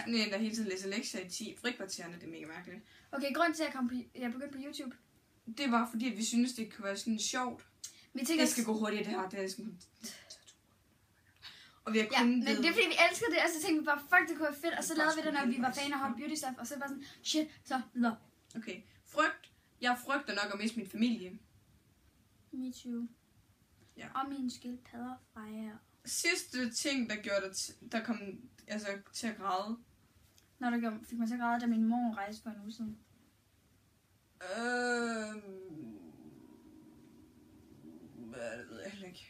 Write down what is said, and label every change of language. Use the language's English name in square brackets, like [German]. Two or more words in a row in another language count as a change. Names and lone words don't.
[Danish] Sådan en, der hele tiden læser lektier i 10 frikvartererne. Det er mega mærkeligt. Okay, grund til, at jeg begyndte på YouTube. Det var fordi, at vi synes det kunne være sådan sjovt. Vi tænker, Det skal gå hurtigt, det her. Det er sådan... Og vi har ja, kun men det er fordi, vi elskede det, og så tænkte vi bare, fuck, det kunne være fedt. Og så lavede vi det, når vi var fan af [English] hot beauty stuff. [Danish] Og så bare sådan, shit, så videre. Okay. Frygt. Jeg frygter nok at miste min familie. [English] Me too. [Danish] Ja. Og mine skildpadder fra jer. Sidste ting, der gjorde der kom altså, til at græde. Når der fik mig så græde, da min mor rejste for en uge siden. Det ved jeg heller ikke.